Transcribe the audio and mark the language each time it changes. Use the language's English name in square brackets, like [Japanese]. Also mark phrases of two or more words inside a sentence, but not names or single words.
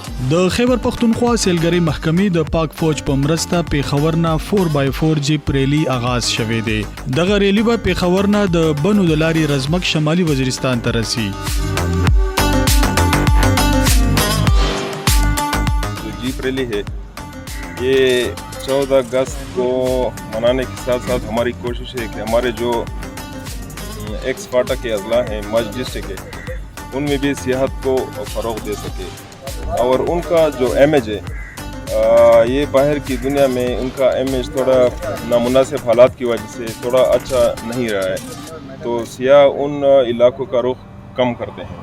[Pashto] د خیبر پختونخوا سیلګری محکمې د پاک فوج په مرسته پیښور نه 4x4 جیپ ریلی آغاز شوه دی. دغه ریلی به پیښور نه د بنو د لارې رزمک شمالي وزیرستان ته رسي. [English] jeep rally [Urdu] ہے یہ 14 اگست کو منانے کے ساتھ ساتھ ہماری کوشش ہے کہ ہمارے جو ایکس فاٹا کے اضلاع ہیں ضم ڈسٹرکٹ کے ان میں بھی سیاحت کو فروغ دے سکے اور ان کا جو امیج ہے یہ باہر کی دنیا میں ان کا امیج تھوڑا نامناسب حالات کی وجہ سے تھوڑا اچھا نہیں رہا ہے، تو سیاح ان علاقوں کا رخ کم کرتے ہیں.